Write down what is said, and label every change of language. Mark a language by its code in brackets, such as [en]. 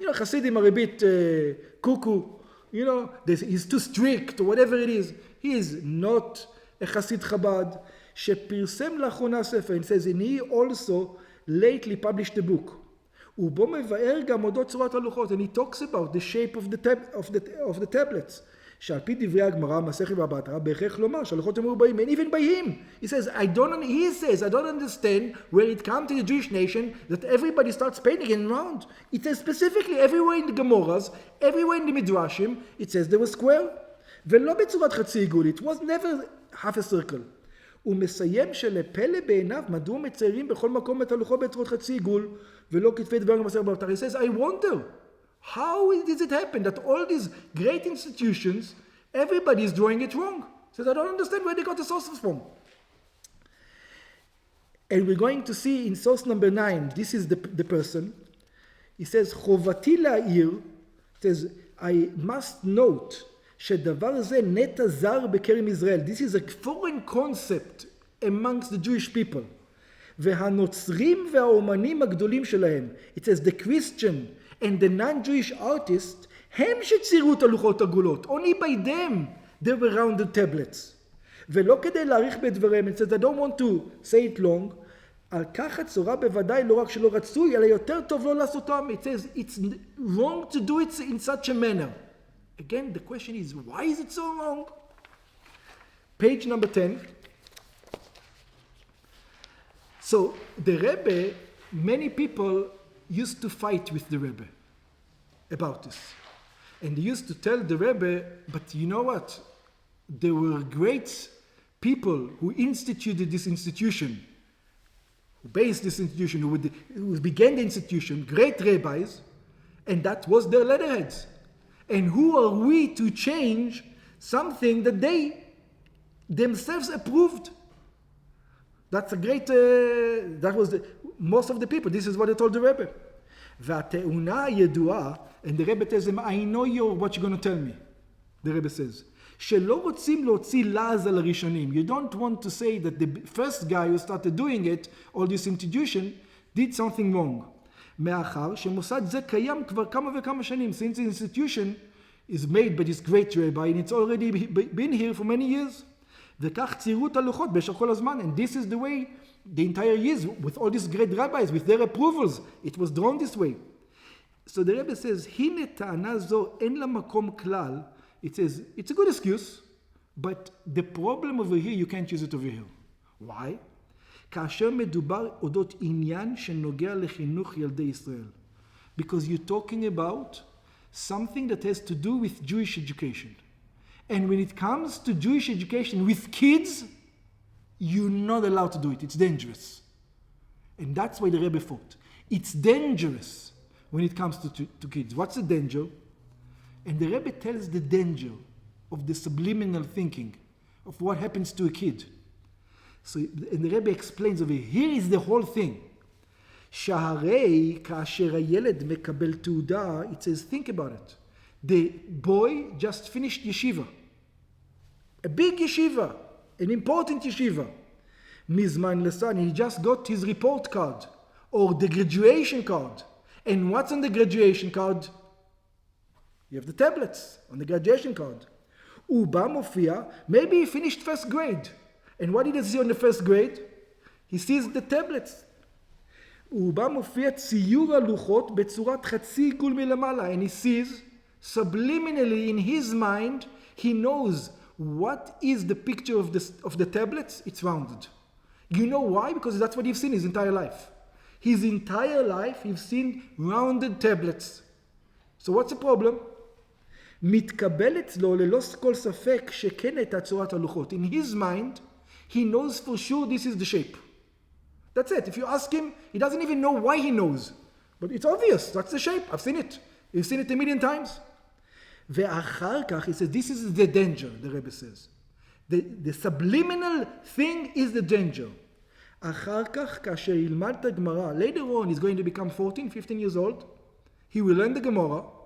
[en] Chassidim are a bit cuckoo. He's too strict or whatever it is. He is not a Chassid Chabad. [he] שפרסם לאחרונה ספר, [en] and says, and he also lately published a book. [he] ובו מבאר גם אודות צורת הלוחות, [en] and he talks about the shape of the tablets. [he] שעל פי דברי הגמרא, מסכת בבא בתרא, בהכרח לומר שהלוחות הם מרובעים, [en] and even by him. He says, I don't understand where it comes to the Jewish nation that everybody starts painting it around. It says specifically everywhere in the Gemaras, everywhere in the Midrashim, it says there was square. ולא בצורת חצי עיגול, it was never half a circle. הוא מסיים שלפלא בעיניו, מדוע מציירים בכל מקום את הלוחות בצורת חצי עיגול, ולא כתבי דבר במסכת בבא בתרא. He says, I wonder, how does it happen that all these great institutions, everybody is drawing it wrong? Says, I don't understand where they got the sources from. And we're going to see in source number 9, this is the person. He says, [he] חובתי להעיר, [en] says, I must note, [he] שדבר זה נטע זר בקרב ישראל. [en] This is a foreign concept amongst the Jewish people. [he] והנוצרים והאומנים הגדולים שלהם. [en] It says, the Christian and the non-Jewish artists, [he] הם שציירו את הלוחות עגולות. [en] Only by them there were rounded tablets. [he] ולא כדי להאריך בדבריהם, [en] it says, I don't want to say it long, [he] על כך הצורה בוודאי לא רק שלא רצוי, אלא יותר טוב לא לעשותם. [en] It says, it's wrong to do it in such a manner. Again, the question is, why is it so wrong? Page number 10. So, the Rebbe, many people used to fight with the Rebbe about this. And they used to tell the Rebbe, but you know what? There were great people who instituted this institution, who based this institution, who began the institution, great rabbis, and that was their letterheads. And who are we to change something that they themselves approved? That's a great, that was most of the people. This is what they told the Rebbe. [he] והתאונה הידועה, [en] and the Rebbe tells them, I know what you're going to tell me. The Rebbe says, [he] שלא רוצים להוציא לעז על הראשונים. [en] You don't want to say that the first guy who started doing it, all this institution, did something wrong. [he] מאחר שמוסד זה קיים כבר כמה וכמה שנים, [en] since the institution is made by this great rabbi, and it's already been here for many years. [he] וכך ציירו את הלוחות במשך כל הזמן, [en] and this is the way the entire years, with all these great rabbis, with their approvals, it was drawn this way. So the Rebbe says, [he] הנה טענה זו אין לה מקום כלל. [en] It says, it's a good excuse, but the problem over here, you can't use it over here. Why? [he] כאשר מדובר אודות עניין שנוגע לחינוך ילדי ישראל. [en] Because you're talking about something that has to do with Jewish education. And when it comes to Jewish education with kids, you're not allowed to do it. It's dangerous. And that's why the Rebbe fought. It's dangerous when it comes to kids. What's the danger? And the Rebbe tells the danger of the subliminal thinking, of what happens to a kid. So, and the Rebbe explains over here is the whole thing. [he] שהרי כאשר הילד מקבל תעודה, [en] it says, think about it. The boy just finished yeshiva. A big yeshiva, an important yeshiva. [he] מזמן לסן, [en] he just got his report card, or the graduation card. And what's on the graduation card? You have the tablets on the graduation card. [he] הוא בא מופיע, [en] maybe he finished first grade. And what did he see on the first grade? He sees the tablets. [he] הוא בא מופיע ציור הלוחות בצורת חצי עיגול מלמעלה. [en] And he sees, subliminally in his mind, he knows what is the picture of the tablets. It's rounded. You know why? Because that's what he's seen his entire life. His entire life, he's seen rounded tablets. So what's the problem? [he] מתקבל אצלו ללא כל ספק שכן הייתה צורת הלוחות. [en] In his mind, he knows for sure this is the shape. That's it. If you ask him, he doesn't even know why he knows. But it's obvious. That's the shape. I've seen it. You've seen it a million times. [he] ואחר כך, [en] he says, this is the danger, the Rebbe says. The subliminal thing is the danger. [he] אחר כך, כאשר ילמד את הגמרא, [en] later on, he's going to become 14, 15 years old. He will learn the Gemara.